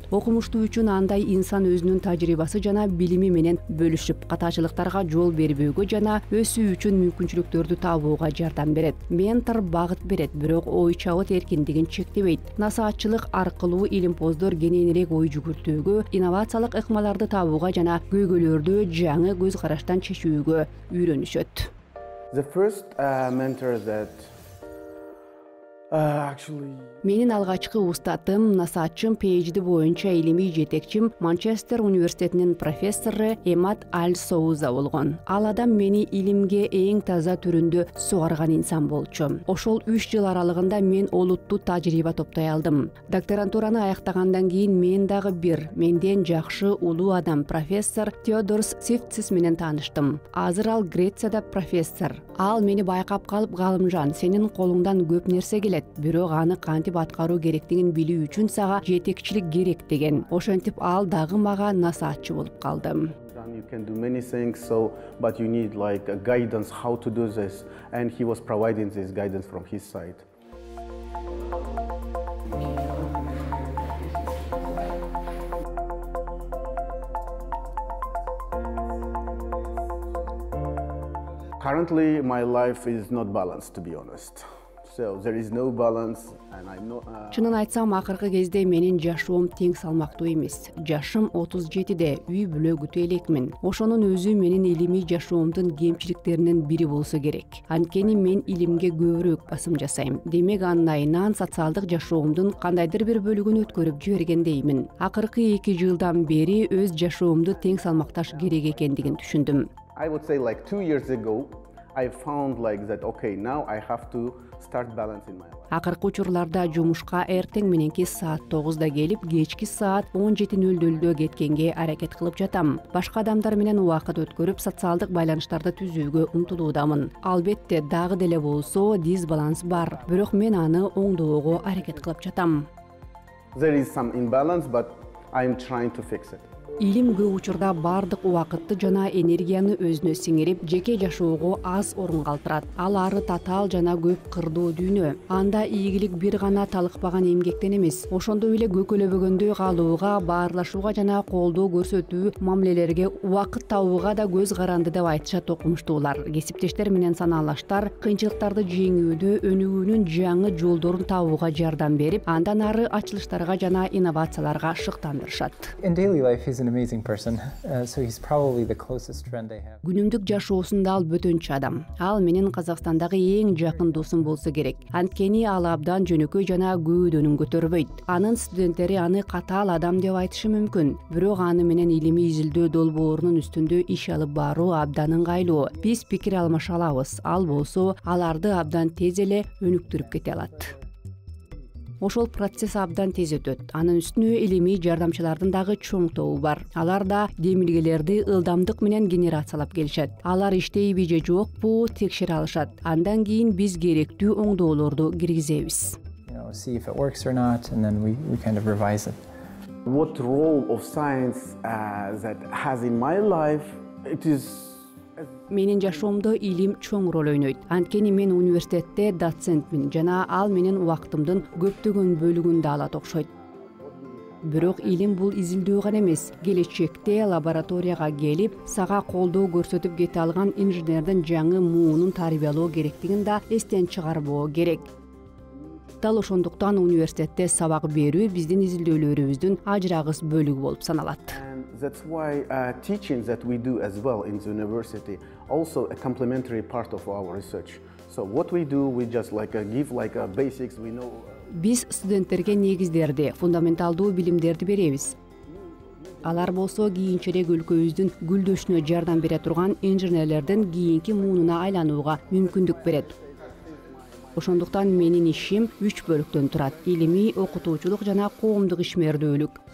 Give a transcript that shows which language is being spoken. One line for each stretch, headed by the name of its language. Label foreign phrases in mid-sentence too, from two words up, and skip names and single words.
Kyrgyz: Окумуштуу үчүн андай инсан өзүнүн тажрыйбасы жана билими менен бөлүшүп, катачылыктарга жол бербөөгө жана өсүү үчүн мүмкүнчүлүктөрдү табууга жардам берет. Ментор багыт берет, бирок ой чабыт эркиндигин чектебейт. Насаатчылык аркылуу илимпоздор кененирээк ой жүгүртүүгө, инновациялык ыкмаларды табууга жана көйгөйлөрдү жаңы көз караштан чечүүгө үйрөнүшөт.
English: The first mentor that actually
Kyrgyz: Менин алгачкы устатым, насаатчым, PhD боюнча илимий жетекчим Манчестер университетинин профессору Эмат Аль-Соуза болгон. Ал адам мени илимге эң таза түрүндө сугарган инсан болчу. Ошол 3 жыл аралыгында мен олуттуу тажрыйба топтой алдым. Докторантураны аяктагандан кийин мен дагы менден жакшы улуу адам профессор Теодорос Сифцис менен тааныштым. Азыр ал Грецияда профессор. Ал мени байкап калып, галымжан, сенин колуңдан көп нерсе келет, бирок аны кантип аткаруу керектигин билүү үчүн сага жетекчилик керек деген. Ошентип ал дагы мага насаатчы болуп калды.
English: you can do many things, but you need like a guidance how to do this, and he was providing this guidance from his side. Currently, my life is not balanced, to be honest. So there is no balance, and I'm not.
Kyrgyz: Чынын айтсам, акыркы кезде менин жашоом тең салмактуу эмес. Жашым 37де, үй бүлөгүтө элекмин. Ошонун өзү менин илимий жашоомдун кемчиликтеринин бири болсо керек. Анткени мен илимге көбүрөөк басым жасайм. Демек анын айынан социалдык жашоомдун кандайдыр бир бөлүгүн өткөрүп жибергендеймин. Акыркы 2 жылдан бери өз жашоомду тең салмакташ керек экендигин түшүндүм.
English: I would say like 2 years ago, I found like that, okay, now I have to start balancing my life.
Kyrgyz: Акыркы учурларда жумушка эртең мененки саат 9да келип, кечки саат 17:00 кеткенге аракет кылып жатам. Башка адамдар менен убакыт өткөрүп, социалдык байланыштарды түзүүгө умтулуудамын. Албетте, дагы деле болсо дисбаланс бар, бирок мен аны оңдоого аракет кылып жатам.
English: There is some imbalance, but I'm trying to fix it.
Kyrgyz: Илим көп учурда бардык убакытты жана энергияны өзүнө сиңирип, жеке жашоого аз орун калтырат. Ал ары татаал жана көп кырдуу дүйнө. Анда ийгилик бир гана талыкпаган эмгектен эмес, ошондой эле көкөлөбөгөндө калууга, баарлашууга жана колдоо көрсөтүү мамилелерге убакыт табууга да көз каранды деп айтышат окумуштуулар. Кесиптештер менен санаалаштар кыйынчылыктарды жеңүүдө өнүгүүнүн жаңы жолдорун табууга жардам берип, андан ары ачылыштарга жана инновацияларга шыктандырышат.
English: In daily life, he's an amazing person, so he's probably the closest friend I have.
Kyrgyz: Күнүмдүк жашоосунда ал бөтөнчү адам. Ал менин Казакстандагы эң жакын досум болсо керек. Анткени ал абдан жөнөкөй жана көөдөнүн көтөрбөйт. Анын студенттери аны катаал адам деп айтышы мүмкүн. Бирок аны менен илимий изилдөө долбоорунун үстүндө иш алып баруу абдан ыңгайлуу. Биз пикир алмаша алабыз. Ал болсо аларды абдан тез эле өнүктүрүп кете алат. Ошол процесс абдан тез өтөт. Анын үстүнө илимий жардамчылардын дагы чоң тобу бар. Алар да демилгелерди ылдамдык менен генерациялап келишет. Алар иштейби же жокпу текшере алышат. Андан кийин биз керектүү оңдоолорду киргизебиз.
English: See if it works or not, and then we kind of revise it. What role of science that has in my life? It is.
Kyrgyz: Менин жашоомдо илим чоң роль ойнойт. Анткени мен университетте доцентмин жана ал менин убактымдын көптөгөн бөлүгүн да алат окшойт. Бирок илим бул изилдөө гана эмес. Келечекте лабораторияга келип, сага колдоо көрсөтүп кете алган инженердин жаңы муунун тарбиялоо керектигин да эстен чыгарбоо керек. Дал ошондуктан университетте сабак берүү биздин изилдөөлөрүбүздүн ажырагыс бөлүгү болуп саналат.
English: That's why teaching that we do as well in the university also a complementary part of our research. So what we do, we just give basics. We know.
Kyrgyz: Биз студенттерге негиздерди, фундаменталдуу билимдерди беребиз. Алар болсо кийинчерээк өлкөбүздүн гүлдөшүнө жардам бере турган инженерлердин кийинки муунуна айланууга мүмкүндүк берет. Ошондуктан менин ишим 3 бөлүктөн турат: илимий, окутуучулук жана коомдук ишмердүүлүк.